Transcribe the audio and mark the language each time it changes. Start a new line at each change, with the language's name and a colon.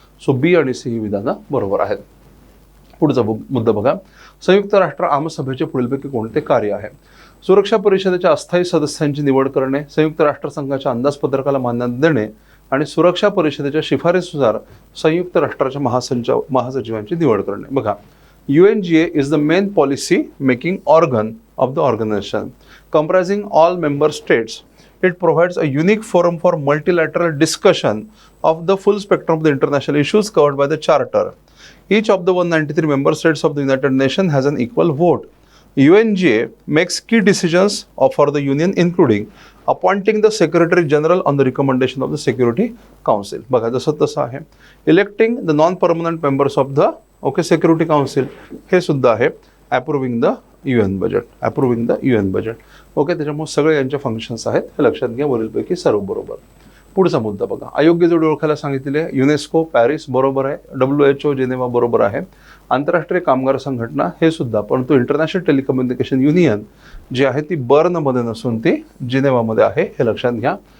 Marathi: So बी आणि C ही विधानं बरोबर आहेत. पुढचा मुद्दा बघा. संयुक्त राष्ट्र आमसभेचे पुढीलपैकी कोणते कार्य आहे? सुरक्षा परिषदेच्या अस्थायी सदस्यांची निवड करणे, संयुक्त राष्ट्रसंघाच्या अंदाजपत्रकाला मान्यता देणे आणि सुरक्षा परिषदेच्या शिफारसीनुसार संयुक्त राष्ट्राच्या महासचिवांची निवड करणे.
English: बघा, UNGA is the main policy making organ of the organization, comprising all member states. It provides a unique forum for multilateral discussion of the full spectrum of the international issues covered by the Charter. Each of the 193 member states of the United Nations has an equal vote. UNGA makes key decisions for the Union, including appointing the Secretary General on the recommendation of the Security Council.
Marathi: बघा, जसं तसं आहे.
English: Electing the non-permanent members of the security council,
Marathi: हे सुद्धा आहे.
English: Approving the UN budget.
Marathi: त्याच्यामुळे सगळे यांचे फंक्शन्स आहेत, हे लक्षात घ्या. वरीलपैकी सर्व बरोबर. पुढचा मुद्दा बघा. अयोग्य जोडी ओळखायला सांगितलेले आहे. युनेस्को पॅरिस बरोबर आहे. WHO जेनेवा बरोबर आहे. आंतरराष्ट्रीय कामगार संघटना हे सुद्धा, परंतु इंटरनॅशनल टेलिकम्युनिकेशन युनियन जी आहे ती बर्नमध्ये नसून ती जिनेवामध्ये आहे, हे लक्षात घ्या.